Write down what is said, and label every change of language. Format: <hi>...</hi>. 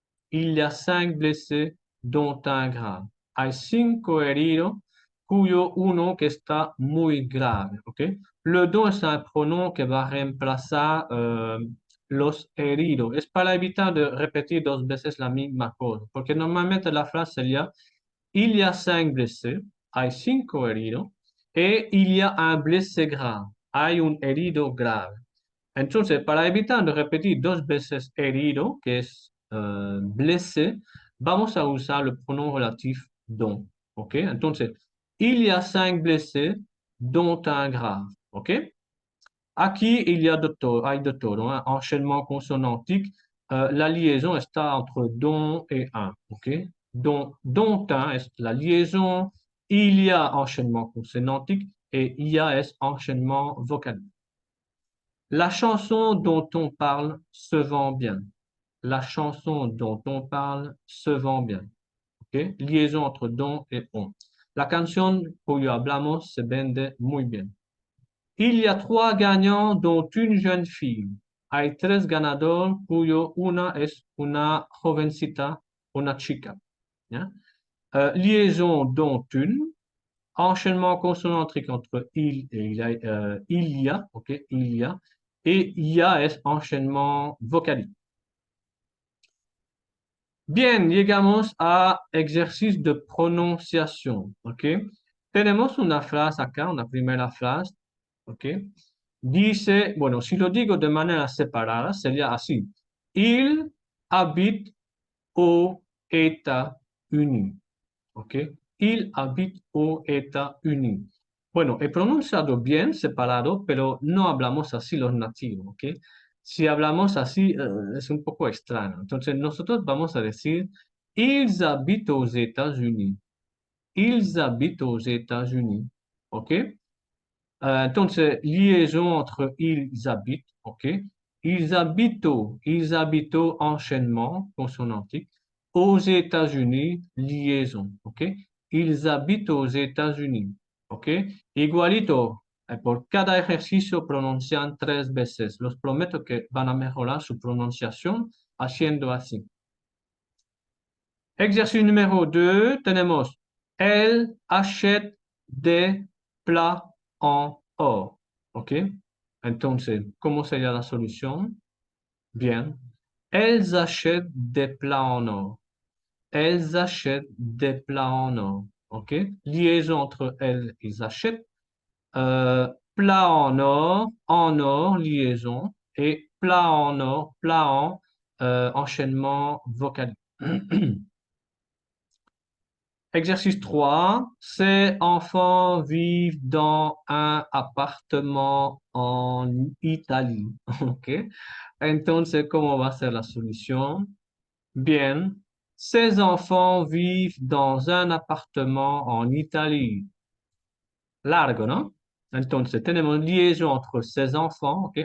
<fr>Il y a 5 blessés, dont un grave.</fr> <es>Hay 5 heridos, cuyo uno que está muy grave, ¿ok? Le don es un pronom que va a reemplazar los heridos. Es para evitar de repetir 2 veces la misma cosa, porque normalmente la frase sería,</es> <fr>il y a 5 blessés,</fr> <es>hay 5 heridos, y</es> <fr>il y a un blessé grave,</fr> <es>hay un herido grave. Entonces, para evitar de repetir 2 veces herido, que es blessé, vamos a usar el pronom relatif dont.</es> <fr>¿Ok? Entonces, il y a 5 blessés, dont un grave. ¿Ok? Aquí il y a</fr> <es>hay de todo,</es> <fr>hein, enchaînement consonantique. La liaison está entre dont et un. ¿Ok? Dont un es la liaison, il y a enchaînement consonantique et il y a es enchaînement vocalique. La chanson dont on parle se vend bien. La chanson dont on parle se vend bien. ¿Ok? Liaison entre don et on.</fr> <es>La canción cuyo hablamos se vende muy bien.</es> <fr>Il y a 3 gagnants, dont une jeune fille.</fr> <es>Hay 3 ganadores, cuyo una es una jovencita, una chica.</es> <fr>¿Ya? Liaison dont une. Enchaînement consonantique entre il et il y a, ok, il y a, et ya es enchaînement vocalique.</fr> <es>Bien, llegamos a ejercicio de pronunciación, ok. Tenemos una frase acá, una primera frase, ok. Dice, bueno, si lo digo de manera separada, sería así.</es> <fr>Il habite aux États-Unis. ¿Ok? Il habite aux États-Unis.</fr> <es>Bueno, he pronunciado bien separado, pero no hablamos así los nativos, ¿ok? Si hablamos así, es un poco extraño. Entonces, nosotros vamos a decir,</es> <fr>ils habitent aux États-Unis. Ils habitent aux États-Unis. ¿Ok? Entonces, liaison entre ils habitent, ¿ok? Ils habitent, enchaînement consonantique. Aux États-Unis, liaison, ¿ok? Ils habitent aux États-Unis, ¿ok?</fr> <es>Igualito, por cada ejercicio pronuncian 3 veces. Los prometo que van a mejorar su pronunciación haciendo así. Ejercicio número 2, tenemos,</es> <fr>elle achète des plats en or,</fr> <es>¿ok? Entonces, ¿cómo sería la solución? Bien.</es> <fr>Elles achètent des plats en or. Elles achètent des plats en or. OK? Liaison entre elles et ils achètent. Plat en or, liaison. Et plat en or, plat en, enchaînement vocal. Exercice 3. Ces enfants vivent dans un appartement en Italie. OK?</fr> <es>Entonces, ¿cómo va a ser la solución? Bien.</es> <fr>Ces enfants vivent dans un appartement en Italie.</fr> <es>Largo, ¿no? Entonces, tenemos liaison entre ces enfants, ¿ok?</es>